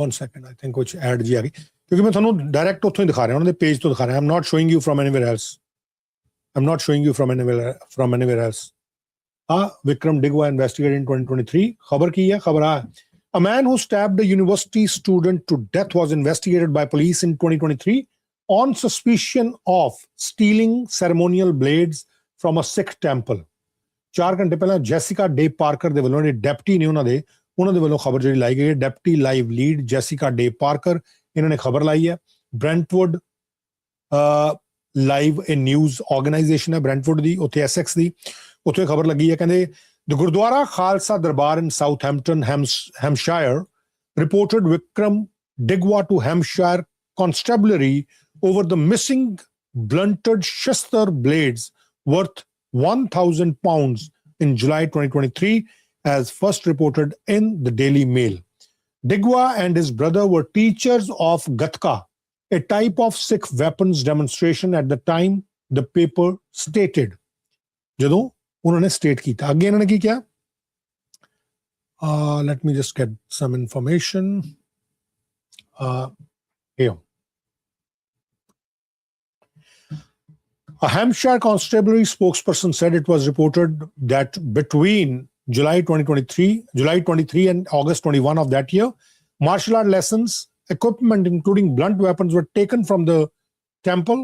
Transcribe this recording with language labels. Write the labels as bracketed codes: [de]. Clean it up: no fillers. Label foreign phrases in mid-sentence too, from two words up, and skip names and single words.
[en] 1 second, I think [pa] ਕੁਝ ਐਡ ਜੀ ਆ ਗਈ ਕਿਉਂਕਿ ਮੈਂ ਤੁਹਾਨੂੰ ਡਾਇਰੈਕਟ ਉੱਥੋਂ ਹੀ ਦਿਖਾ ਰਿਹਾ, ਉਹਨਾਂ ਦੇ ਪੇਜ ਤੋਂ ਦਿਖਾ ਰਿਹਾ. [en] I'm not showing you from anywhere else. I'm not showing you from anywhere else. Vikram Digwa investigated in 2023. [pa] ਖਬਰ ਕੀ ਹੈ? ਖਬਰ ਆ [en] A man who stabbed a university student to death was investigated by police in 2023 on suspicion of stealing ceremonial blades from a Sikh temple. [pa] 4 ਘੰਟੇ ਪਹਿਲਾਂ ਜੈਸਿਕਾ ਡੇ ਪਾਰਕਰ ਦੇ ਵੱਲੋਂ ਜਿਹੜੇ ਡੈਪਟੀ ਨੇ ਉਹਨਾਂ ਦੇ ਵੱਲੋਂ ਖਬਰ ਜਿਹੜੀ ਲਾਈ ਗਈ ਹੈ. [en] deputy live lead [pa] ਜੈਸਿਕਾ ਡੇ ਪਾਰਕਰ ਇਹਨਾਂ ਨੇ ਖਬਰ ਲਾਈ ਹੈ. ਬ੍ਰੈਂਟਵੁੱਡ ਲਾਈਵ ਇਹ [en] news organisation [pa] ਹੈ ਬ੍ਰੈਂਟਵੁੱਡ ਦੀ, ਉੱਥੇ ਐਸਐਕਸ ਦੀ. ਉੱਥੇ ਖਬਰ ਲੱਗੀ ਹੈ, ਕਹਿੰਦੇ [en] the Gurdwara Khalsa Darbar in Southampton Hampshire reported Vikram Digwa to Hampshire constabulary over the missing blunted shastar blades worth 1,000 pounds in July 2023 as first reported in the Daily Mail. Digwa and his brother were teachers of Gatka, a type of Sikh weapons demonstration at the time, the paper stated. [pa] ਜਦੋਂ ਉਹਨਾਂ ਨੇ state ਕੀਤਾ, ਅੱਗੇ ਇਹਨਾਂ ਨੇ ਕੀ ਕਿਹਾ? [en] Let me just get some information. Here. A Hampshire Constabulary spokesperson said it was reported that between July 23 and August 21 of that year, martial art lessons, equipment including blunt weapons were taken from the temple.